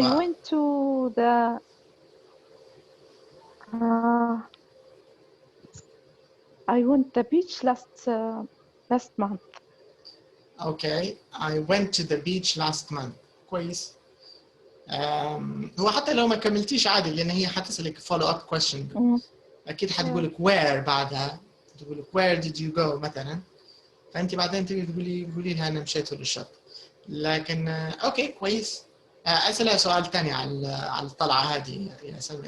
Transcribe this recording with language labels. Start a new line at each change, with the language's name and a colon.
English: I went to the I went the beach last month. Okay. I went to the beach last month.
Arabic: كويس. هو حتى لو ما كملتيش عادي لأن هي حتسألك
English: follow up question.
Arabic: أكيد حتقول لك where بعدها. تقول لك
English: where did you go
Arabic: مثلا. فأنت بعدين تقولي لها أنا مشيت للشط. لكن أوكي كويس. أسألها سؤال ثاني على الطلعة هذه يا سلمى.